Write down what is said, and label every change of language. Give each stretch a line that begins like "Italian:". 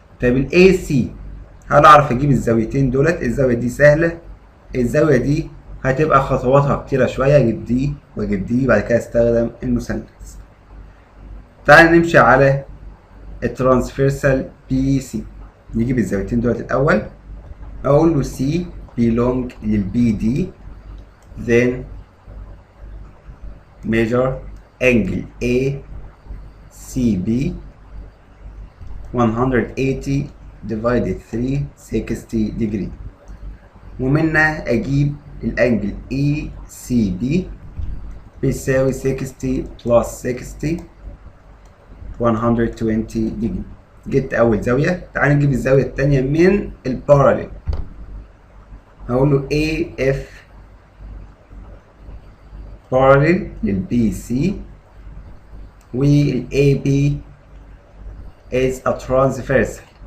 Arabic: طيب ال AC هل اعرف اجيب الزاويتين دولت؟ الزاوية دي سهلة. الزاوية دي هتبقى خطواتها كتيرة شوية، اجيب دي واجيب دي بعد كده استخدم المثلث. تعال نمشي على الترانسفيرسال BC. نجيب الزاويتين دولت الاول. اقول له
English: C belong للBD then measure angle ACB 180 divided 3 60 degree.
Arabic: ومنها اجيب الانجل ECB بيساوي 60 plus 60 120 degree. جبت اول زاوية. تعال نجيب الزاوية التانية من الباراليل. هقول له
English: AF parallel للBC وال AB is a transversal.